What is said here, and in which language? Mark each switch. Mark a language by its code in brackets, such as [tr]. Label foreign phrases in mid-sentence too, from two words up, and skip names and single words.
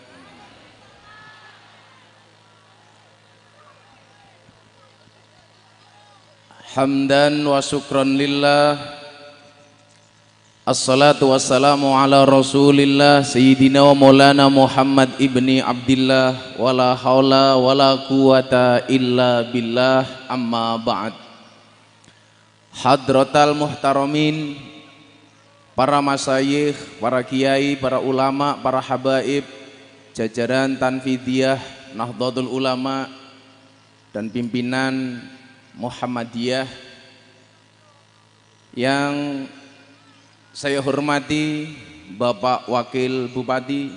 [ar] حمدا وشكرا لله. الصلاة والسلام على رسول الله سيدنا ومولانا محمد بن عبد الله. ولا حول ولا قوة إلا بالله أما بعد. حضرات المحترمين, [id] para masyayikh, para kiai, para ulama, para habaib, jajaran Tanfidiyah, Nahdlatul Ulama, dan pimpinan Muhammadiyah yang saya hormati, Bapak Wakil Bupati.